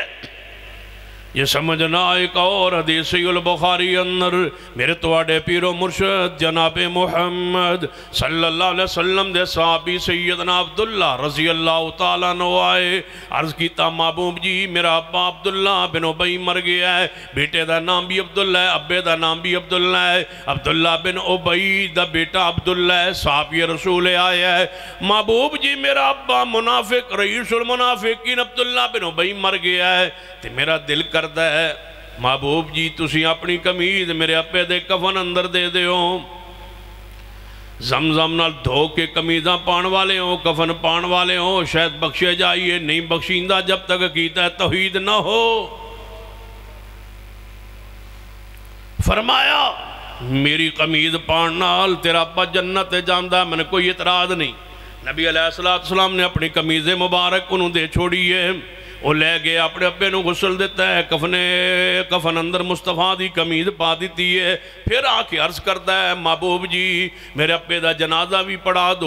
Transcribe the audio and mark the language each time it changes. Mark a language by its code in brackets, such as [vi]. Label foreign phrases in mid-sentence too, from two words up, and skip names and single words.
[pa] یہ سمجھنا ایک اور حدیثی البخاری اندر میرے تواڈے پیر و مرشد جناب محمد [ar] صلی اللہ علیہ وسلم [pa] دے صحابی سیدنا عبداللہ [ar] رضی اللہ تعالیٰ عنہ [pa] آئے، عرض کیتا محبوب جی میرا ابا عبداللہ بن ابی مر گیا ہے، بیٹے دا نام بھی عبداللہ ہے، ابے دا نام بھی عبداللہ ہے، عبداللہ بن ابی دا بیٹا عبداللہ ہے، صحابی رسول آیا ہے۔ محبوب جی میرا ابا منافق رئیس المنافقین عبداللہ بن ابی مر گیا ہے، تے میرا دل کردا ہے محبوب جی تسی اپنی قمیض میرے اپے دے کفن اندر دے دیو، زمزم نال دھو کے قمیضاں پان والے ہوں، کفن پان والے ہوں، شاید بخشے جائیے، نہیں بخشیندہ جب تک عقیدہ توحید نہ ہو۔ فرمایا میری قمیض پان نال تیرا ابا جنت جاندہ، [ur] میں نے کوئی اعتراض نہیں۔ [pa] نبی علیہ السلام نے اپنی قمیض مبارک انہوں دے چھوڑی ہے، وہ لے گئے اپنے ابے نو غسل دیتا ہے، کفن اندر مصطفیٰ دی قمیض پا دیتی ہے، پھر آ کے عرض کرتا ہے محبوب جی میرے ابے دا جنازہ بھی پڑھا دو۔